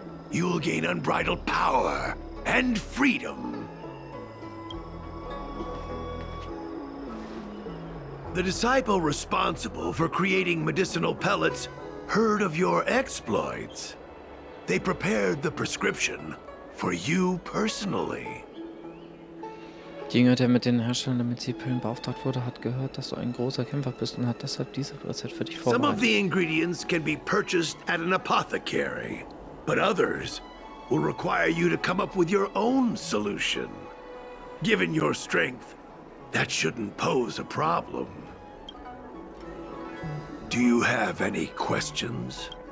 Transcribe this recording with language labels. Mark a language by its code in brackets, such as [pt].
[en] You will gain unbridled power and freedom. The disciple responsible for creating medicinal pellets heard of your exploits. They prepared the prescription for you personally. [de] Die Jünger, der mit den Herstellern der Medizipillen beauftragt wurde, hat gehört, dass du ein großer Kämpfer bist und hat deshalb dieses Rezept für dich [en] Some of [de] vorbereitet. [en] the ingredients can be purchased at an apothecary, but others will require you to come up with your own solution. Given your strength, that shouldn't pose a problem. Do you have any questions?